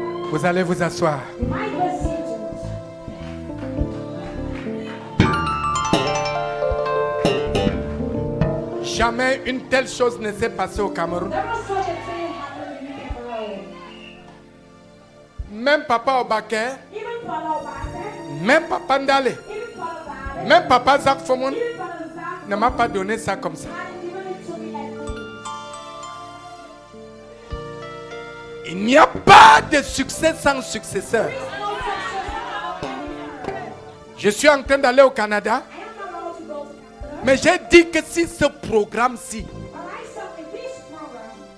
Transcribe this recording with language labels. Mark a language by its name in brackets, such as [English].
[French] Vous allez vous asseoir. [English] You might be seated. [French] Jamais une telle chose ne s'est passée au Cameroun. [English] There was such a thing happening in Cameroon. [French] Même Papa Obake, [English] Even Father Obaka, [French] même Papa Ndale, [English] even Father Dale, [French] même Papa Zach Fomon [English] even Father Zach, [French] ne m'a pas donné ça comme ça. [English] hadn't given it to me like this. [French] Il n'y a pas de succès sans successeur. [English] There is no success without anyone. [French] Je suis en train d'aller au Canada, [English] I am not allowed to go to Canada. [French] mais j'ai dit que si ce programme-ci, [English] But I said in this program,